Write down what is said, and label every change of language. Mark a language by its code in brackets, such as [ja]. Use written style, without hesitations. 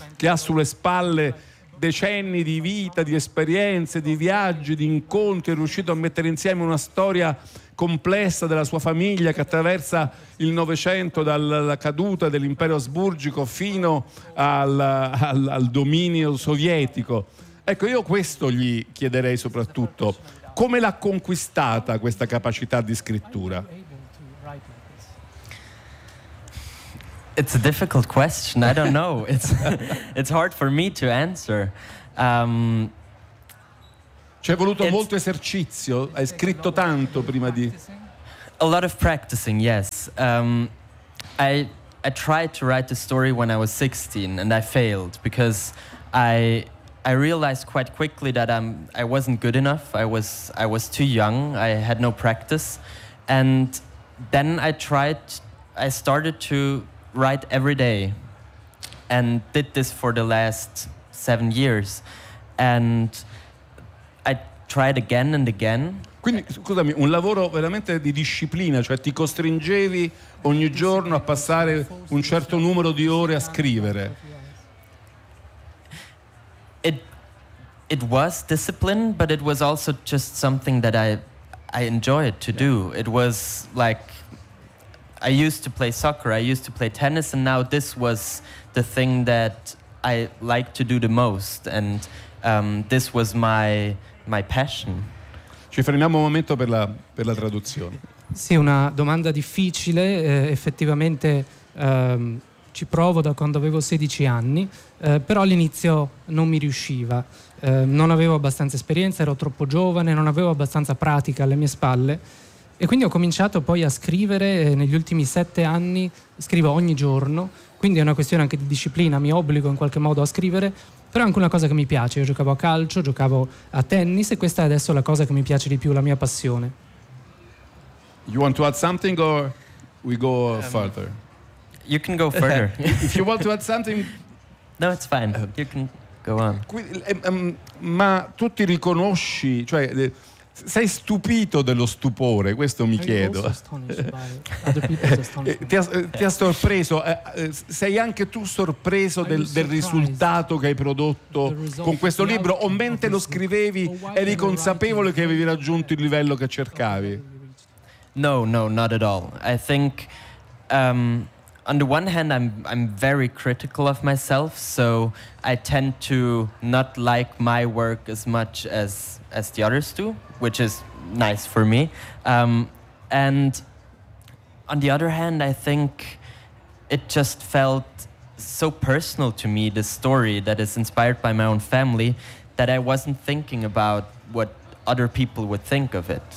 [it] che ha sulle spalle decenni di vita, di esperienze, di viaggi, di incontri, è riuscito a mettere insieme una storia complessa della sua famiglia che attraversa il Novecento, dalla caduta dell'impero asburgico fino al dominio sovietico. Ecco, io questo gli chiederei soprattutto: come l'ha conquistata questa capacità di scrittura? [en] It's a difficult question. I don't know. It's hard for me to answer. [it] C'è voluto molto esercizio? Hai scritto tanto prima di... [en] A lot of practicing, yes. I tried to write a story when I was 16 and I failed because I realized quite quickly that I wasn't good enough. I was too young. I had no practice. And then I started to write every day and did this for the last 7 years. And I tried again and again. [it] Quindi, scusami, un lavoro veramente di disciplina, cioè ti costringevi ogni giorno a passare un certo numero di ore a scrivere. [en] It was discipline, but it was also just something that I enjoyed to do. It was like I used to play soccer, I used to play tennis, and now this was the thing that I like to do the most, and this was my passion. [it] Ci fermiamo un momento per la traduzione. Sì, una domanda difficile, effettivamente. Ci provo da quando avevo 16 anni, però all'inizio non mi riusciva, non avevo abbastanza esperienza, ero troppo giovane, non avevo abbastanza pratica alle mie spalle, e quindi ho cominciato poi a scrivere. Negli ultimi 7 anni scrivo ogni giorno, quindi è una questione anche di disciplina, mi obbligo in qualche modo a scrivere, però è anche una cosa che mi piace. Io giocavo a calcio, giocavo a tennis, e questa è adesso la cosa che mi piace di più, la mia passione. [en] You want to add something or we go further? You can go further. If you want to add something. No, it's fine. You can go on. [it] Ma tu ti riconosci, cioè sei stupito dello stupore, questo mi chiedo. ti ha sorpreso, sei anche tu sorpreso del risultato che hai prodotto con questo libro, o mentre lo scrivevi eri consapevole che avevi raggiunto il livello che cercavi? [en] No, not at all. I think on the one hand, I'm very critical of myself, so I tend to not like my work as much as the others do, which is nice for me. And on the other hand, I think it just felt so personal to me, this story that is inspired by my own family, that I wasn't thinking about what other people would think of it.